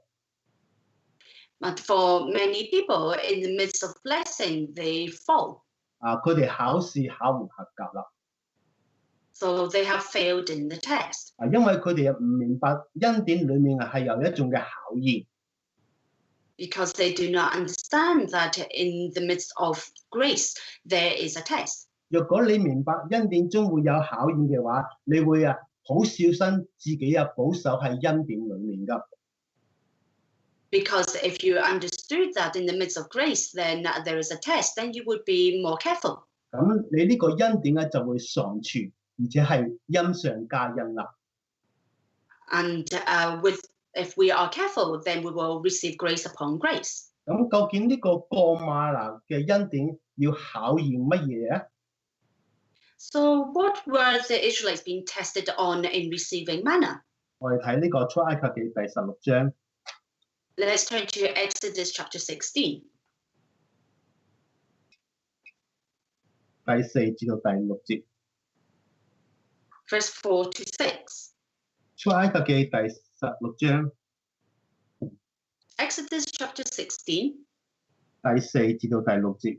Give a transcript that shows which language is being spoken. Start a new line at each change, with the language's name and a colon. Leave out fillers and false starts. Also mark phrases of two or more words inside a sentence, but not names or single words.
English: But for many people, in the midst of blessing, they fall.
Cantonese: 佢哋考試考唔合格啦。
English: So they have failed in the test.
Cantonese: 因為佢哋唔明白恩典裡面係有一種嘅考驗。
English: Because they do not understand that in the midst of grace, there is a test.
Cantonese: 若果你明白恩典中會有考驗嘅話，你會好小心自己保守喺恩典裏面㗎。
English: Because if you understood that in the midst of grace, then there is a test, then you would be more careful.
Cantonese: 咁你呢個恩典就會常存，而且係恩上加恩啦。
English: And if we are careful, then we will receive grace upon grace.
Cantonese: 咁究竟呢個過嗎哪嘅恩典要考驗乜嘢啊？
English: So what were the Israelites being tested on in receiving manna?
Cantonese: 我哋睇呢個出埃及記第16章。
English: Let's turn to Exodus chapter 16.
Cantonese: 第4至到第6節。
English: Verse 4 to 6.
Cantonese: 出埃及記第16章。
English: Exodus chapter 16.
Cantonese: 第4至到第6節。